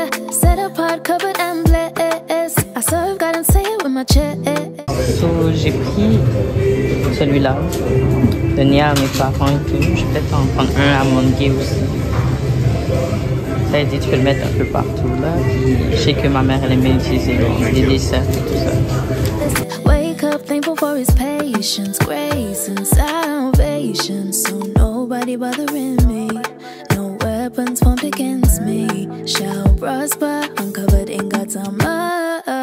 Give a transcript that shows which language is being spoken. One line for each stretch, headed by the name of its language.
English: set apart, covered and blessed. I serve God and say it with my chest.
French: So, j'ai pris celui-là, donné à mes parents et tout. Je vais peut-être en prendre un à mon gay aussi. Ça a dit, tu peux le mettre un peu partout là. Puis, je sais que ma mère elle aimait utiliser les desserts et tout ça.
English: Wake up, thankful for his patience, grace and salvation. So nobody bothering me. No weapons formed against me shall prosper. I'm covered in God's armor.